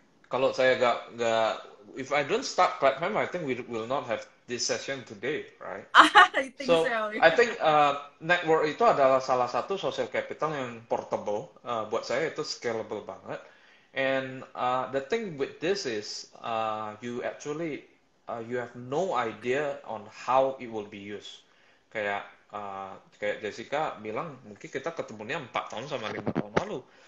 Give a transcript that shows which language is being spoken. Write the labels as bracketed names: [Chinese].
[Indonesian] Kalau saya nggak, [English] if I don't start platform, I think we will not have this session today, right? I think so. I think network [Indonesian] itu adalah salah satu [English] social capital yang portable. [Indonesian] Buat saya itu scalable banget. [English] And the thing with this is you actually you have no idea on how it will be used. [Indonesian] Kayak Jessica bilang, mungkin kita ketemunya 4 tahun sama 5 tahun lalu.